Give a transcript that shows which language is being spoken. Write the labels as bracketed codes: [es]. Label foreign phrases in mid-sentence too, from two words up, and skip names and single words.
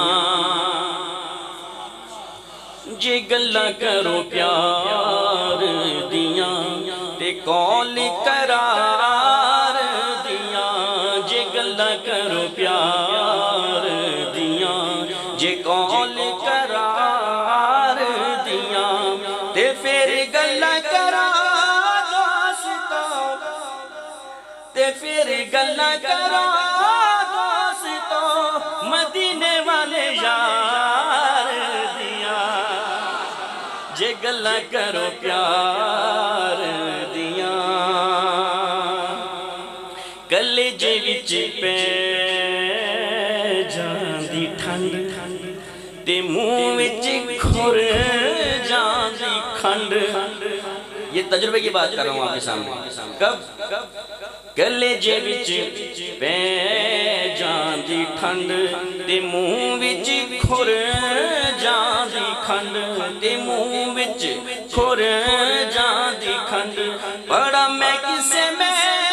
[pa] جے گلہ کرو پیار دیاں تے قول قرار دیاں جے گلہ کرو پیار دیاں جے قول قرار دیاں تے پھر گلہ قرار دوستو تے پھر گلہ قرار دوستو مدینے والے یار جے گلہ کرو پیار دیاں کلیجے وچ پہ جاندی ٹھنڈ تے منہ وچ کھر جاندی کھنڈ [ur] یہ تجربے کی بات کر رہا ہوں آپ کے سامنے [pa] کب کلیجے وچ پہ جاندی ٹھنڈ تے منہ وچ کھر جاندی کھنڈ تے منہ وچ کھر جاندی کھنڈ پڑا میں کسے میں